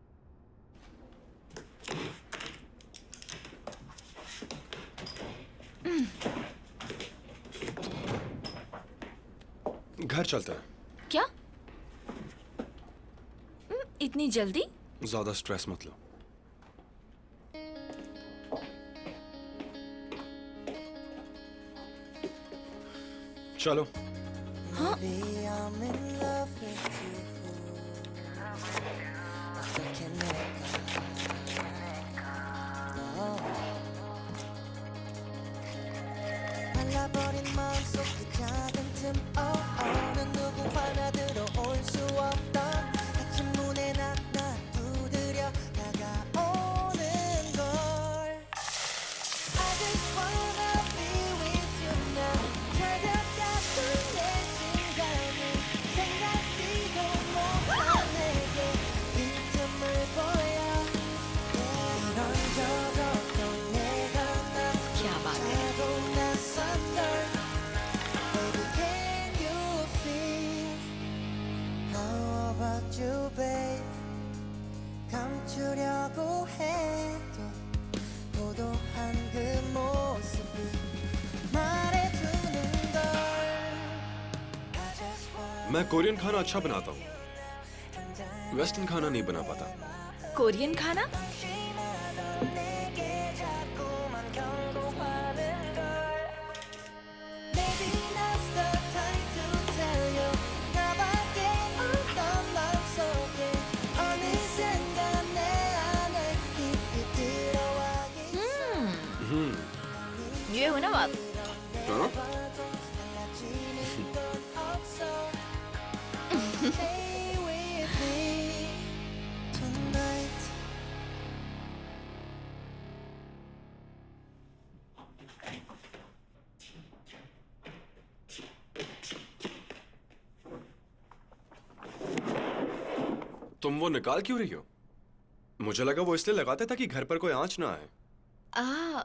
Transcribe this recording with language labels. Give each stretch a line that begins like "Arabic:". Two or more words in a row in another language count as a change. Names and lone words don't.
Hindi: घर चलते हैं। क्या? इतनी जल्दी? ज्यादा स्ट्रेस मत लो। चलो।
Korean: 말라버린 마음속 그 작은 틈 어느 누구 하나 들어올 수 없던 아침 문에 낙낙 두드려 다가오는 걸
English: I just wanna be with you now
Korean: 절벽 같은 내 심장이 생각지도 못한 내게 빈틈을 보여 이런 적 없던 내가
Hindi: क्या बात है।
Korean: 나도 낯선 걸
English: Baby can you feel How about you babe
Korean: 감추려고 해도 고도한 그 모습이 말해주는 걸
English: I just wanna
Hindi: मैं कोरियन खाना अच्छा बनाता हूँ, वेस्टर्न खाना नहीं बना पाता। कोरियन खाना?
Korean: 심하던 내게 자꾸만 경고하는 걸
English: Maybe now's the time to tell you
Korean: 나밖에 없던 맘속에 어느샌가 내 안에 깊이 들어와 있어
Hindi: ये हो ना बात। हाँ?
Korean: 봐도 달라지는 건 없어
English: Stay with me tonight
Hindi: तुम वो निकाल क्यों रही हो? मुझे लगा वो इसलिए लगाते ताकि घर पर कोई आंच ना आए।